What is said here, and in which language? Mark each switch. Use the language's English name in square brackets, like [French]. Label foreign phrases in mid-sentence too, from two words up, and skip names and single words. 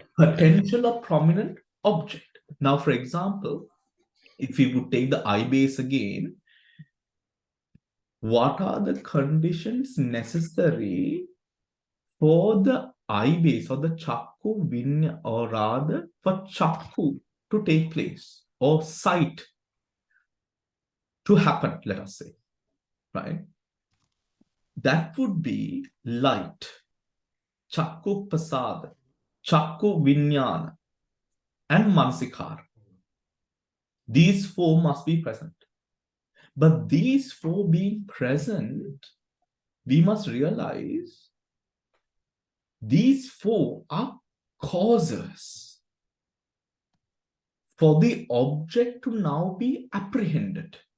[English] Potential of prominent object. Now, for example, if we would take the eye base again, what are the conditions necessary for the eye base or the [Pali] chakku vinya, [English] or rather for chakku to take place or sight to happen, let us say, right? That would be light, [Pali] chakku pasada, chakku vinyana, [English] and mansikara. These four must be present. But these four being present, we must realize these four are causes for the object to now be apprehended.